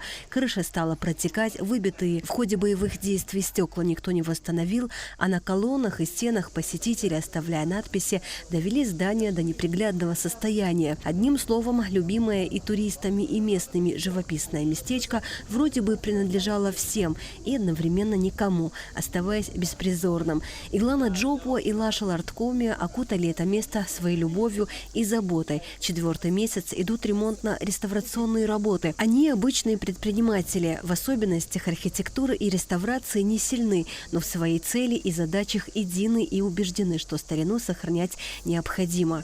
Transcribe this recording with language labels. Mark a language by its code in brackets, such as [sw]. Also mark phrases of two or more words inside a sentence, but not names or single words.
[ru] Крыша стала протекать, выбитые в ходе боевых действий стекла никто не восстановил, а на колоннах и стенах посетители, оставляя надписи, довели здание до неприглядного состояния. Одним словом, любимое и туристами, и местными живописное местечко вроде бы принадлежало всем и одновременно никому, оставаясь беспризорным. Иглана Джопуа и Лаша Ларткоми окутали это место своей любовью и заботой. 4-й месяц идут ремонтно-реставрационные работы. Они обычные предприниматели, в особенностях архитектуры и реставрации не сильны, но в своей цели и задачах едины и убеждены, что старину сохранять необходимо.